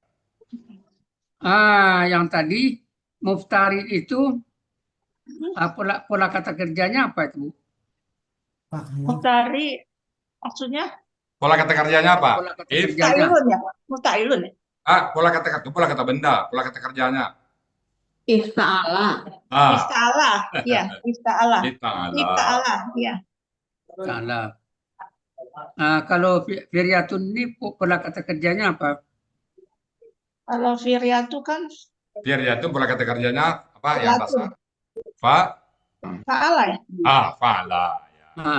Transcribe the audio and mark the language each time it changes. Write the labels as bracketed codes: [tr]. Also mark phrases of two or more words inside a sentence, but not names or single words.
[id] Yang tadi muftari itu pola kata kerjanya apa itu, Bu? Muftari maksudnya Pola kata kerjanya apa? Pola kata If, kerjanya. musta'ilun ya. Musta'ilun ya. pola kata benda, pola kata kerjanya. Ifta'ala. Ista'ala. Ya, ista'ala. Ista'ala. Ista'ala. Ya. Salah. Kalau firyatun ini pola kata kerjanya apa? Kalau firyatu kan Biar ya itu pola kata kerjanya apa yang filatun. dasar? Fa'ala ya. Fa'ala. Ya.